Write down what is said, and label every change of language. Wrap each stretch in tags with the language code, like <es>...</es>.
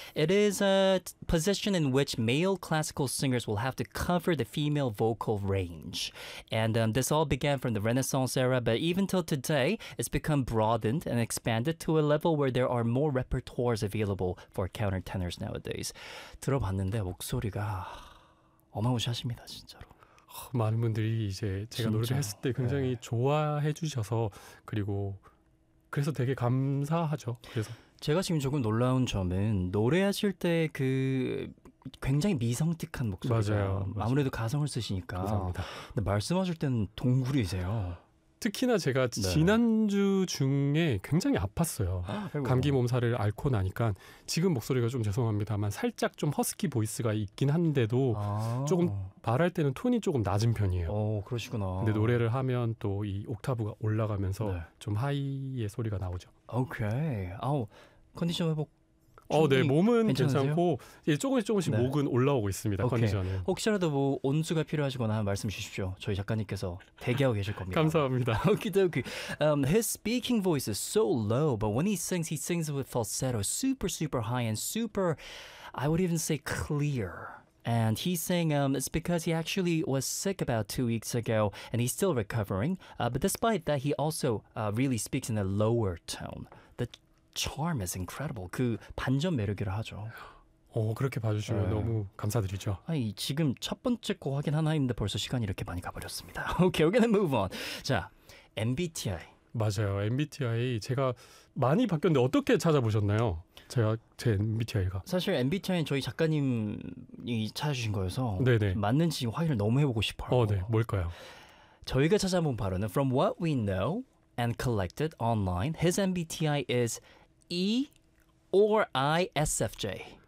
<en>It is a position in which male classical singers will have to cover the female vocal range. And this all began from the Renaissance era, but even till today, it's become broadened and expanded to a level where there are more repertoires available for counter tenors nowadays.</en> <ko>들어봤는데 목소리가 어마무시하십니다, 진짜로. 많은 분들이 이제 제가 노래를 했을 때 굉장히 네. 좋아해 주셔서 그리고 그래서 되게 감사하죠. 그래서 제가 지금 조금 놀라운 점은 노래하실 때 그 굉장히 미성틱한 목소리가 맞아요. 아무래도 가성을 쓰시니까. 감사합니다. 근데 말씀하실 때는 동굴이세요. 특히나 제가 네. 지난주 중에 굉장히 아팠어요. 감기 몸살을 앓고 나니까 지금 목소리가 좀 죄송합니다만 살짝 좀 허스키 보이스가 있긴 한데도 조금 말할 때는 톤이 조금 낮은 편이에요. 그러시구나. 근데 노래를 하면 또 이 옥타브가 올라가면서 네. 좀 하이의 소리가 나오죠. 오케이. 컨디션 회복 네, 몸은 괜찮고 예, 조금씩 조금씩 네. 목은 올라오고 있습니다. 오케이. 컨디션은. 혹시라도 뭐 온수가 필요하시거나 말씀 주십시오. 저희 작가님께서 대기하고 계실 겁니다. 감사합니다.</ko> <en>Okey-dokey. His speaking voice is so low, but when he sings with falsetto, super, super high and super, I would even say clear. And he's saying it's because he actually was sick about 2 weeks ago, and he's still recovering. But despite that, he also really speaks in a lower tone. The charm is incredible.</en> <ko>그 반전 매력이라 하죠. 오, 그렇게 봐주시면 네. 너무 감사드리죠. 아니, 지금 첫 번째 곡 확인 하나 있는데 벌써 시간이 이렇게 많이 가버렸습니다.</ko> <en>Okay, we're gonna move on. 자, MBTI.</en> <ko>맞아요. MBTI 제가 많이 바뀌었는데 어떻게 찾아보셨나요? 제가 제 MBTI가 사실 MBTI는 저희 작가님이 찾아주신 거여서 네네. 맞는지 확인을 너무 해보고 싶어요. 네. 뭘까요? 저희가 찾아본 바로는</ko> <en>From what we know and collected online, his MBTI is E or ISFJ.</en>